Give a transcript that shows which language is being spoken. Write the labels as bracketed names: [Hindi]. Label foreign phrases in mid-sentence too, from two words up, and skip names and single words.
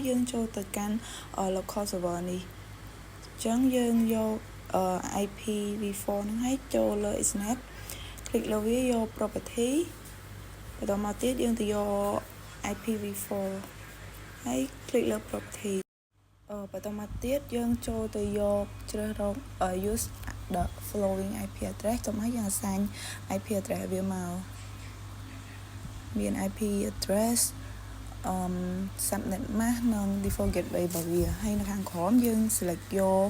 [Khmer] យើងចូលទៅកាន់ [English] local server [Khmer] នេះអញ្ចឹងយើងយក IPv4 ហ្នឹងឲ្យចូលលើ Ethernet คลิกលើវាយក property បន្ទាប់មកទៀតយើងទៅយក IPv4 ហើយ click លើ property បន្តមកទៀតយើងចូលទៅយកជ្រើសរក [English] use the following IP address [Khmer] ទៅមកយើង [English] assign IP address [Khmer] វាមកមាន [English] IP address subnet mask [Khmer] និង [English] default gateway [Khmer] របស់វាហើយនៅខាងក្រោមយើង select យក